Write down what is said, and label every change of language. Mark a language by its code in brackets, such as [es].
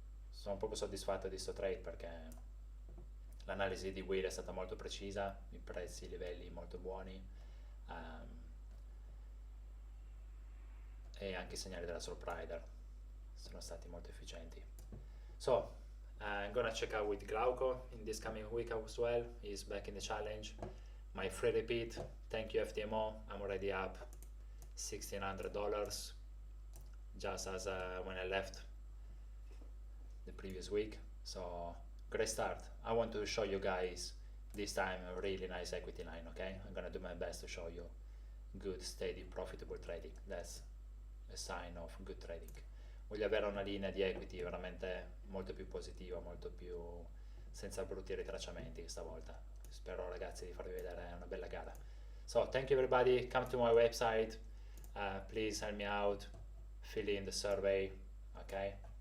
[it] Sono proprio soddisfatto di sto trade perché l'analisi di Will è stata molto precisa, i prezzi, i livelli molto buoni, e anche i segnali della slope rider sono stati molto efficienti. [en] So I'm gonna check out with Glauco in this coming week as well. He's back in the challenge. My free repeat, thank you FTMO, I'm already up $1,600 just as when I left the previous week. So great start. I want to show you guys this time a really nice equity line, okay? I'm gonna do my best to show you good, steady, profitable trading. That's a sign of good trading. [it] Voglio avere una linea di equity veramente molto più positiva, molto più senza brutti ritracciamenti stavolta. Spero ragazzi di farvi vedere una bella gara. [en] So thank you everybody, come to my website, please help me out, fill in the survey, okay?